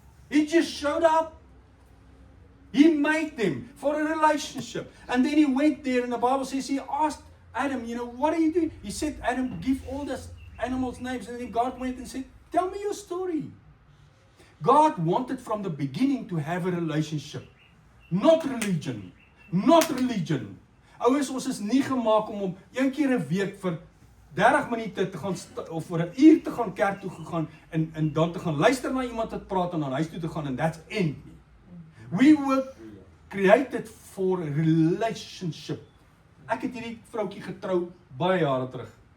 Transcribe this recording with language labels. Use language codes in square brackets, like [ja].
[en] He just showed up. He made them for a relationship. And then He went there, and the Bible says He asked Adam, you know, what are you doing? He said, Adam, give all these animals names. And then God went and said, tell me your story. God wanted from the beginning to have a relationship. Not religion. Not religion. [af] Ouers, ons is nie gemaak om 1 keer 'n week vir 30 minute te gaan of vir 'n uur te gaan kerk toe gegaan en dan te gaan luister na iemand wat praat en dan huis toe te gaan [en] and that's end. We were created for a relationship. [af] Ek het hierdie vroutjie getrou baie jare terug.